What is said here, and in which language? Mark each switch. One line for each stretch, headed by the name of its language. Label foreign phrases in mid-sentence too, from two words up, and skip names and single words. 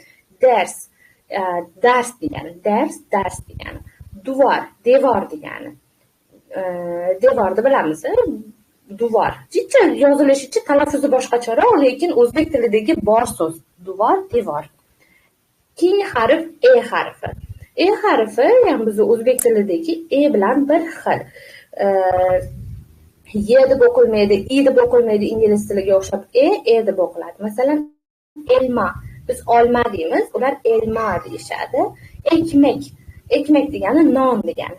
Uzbek: Dars degani, dars degani. Devor degani. Devorni bilamiz, duvar. Jicha yozilishicha talaffuzi boshqacharoq, lekin o'zbek tilidagi bor so'z. Devor. Keyingi harf E harfi. E harfi ham biz o'zbek tilidagi E bilan bir xil. Y deb o'qilmaydi, I deb o'qilmaydi, ingliz tiliga o'xshab E deb o'qiladi. Masalan, elma. Biz olma deymiz, ular elma deyishadi. Ekmek degani non degani.